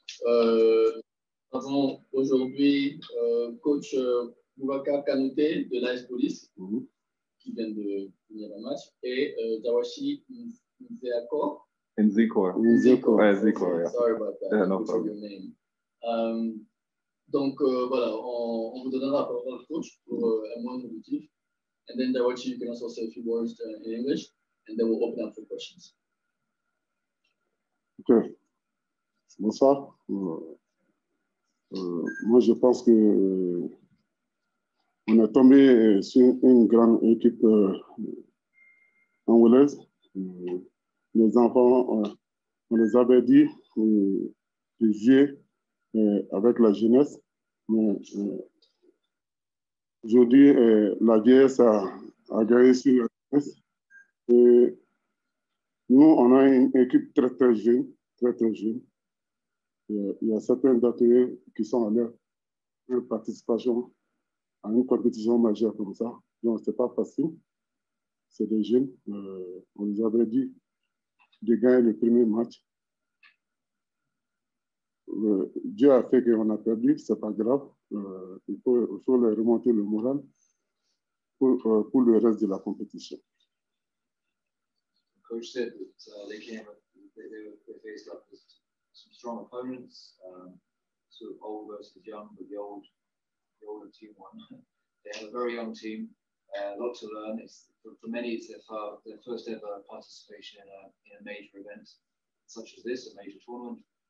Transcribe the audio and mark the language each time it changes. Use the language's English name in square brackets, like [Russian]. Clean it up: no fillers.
[French] Nous avons aujourd'hui coach Boubacar Kanouté de l'AS Police qui vient de finir le match et Dawashi Nzeako. [English] Nzeko, yeah. Sorry about that. Yeah, no problem. Your name. [French] Donc voilà, on vous donnera la parole au coach pour un mot introductif. [English] And then Dawachi, you can also say a few words in English, and then we'll open up for questions. [French] Ok. Bonsoir. Moi, je pense que on est tombé sur une grande équipe angolaise. Les enfants, on les avait dit de jouer avec la jeunesse. Mais aujourd'hui, la vieillesse a gagné sur la jeunesse. Et nous, on a une équipe très jeune, très jeune. Il y a certains d'entre qui sont à leur participation à une compétition majeure comme ça. Donc, ce n'est pas facile. C'est des jeunes. On les avait dit de gagner le premier match. Dieu a fait qu'on a perdu, ce n'est pas grave. Il faut leur remonter le moral pour le reste de la compétition. [English] The coach said that they faced up with some strong opponents, sort of old versus young, but the older team won. They have a very young team, a lot to learn. For many, it's their first ever participation in a major event such as this, a major tournament.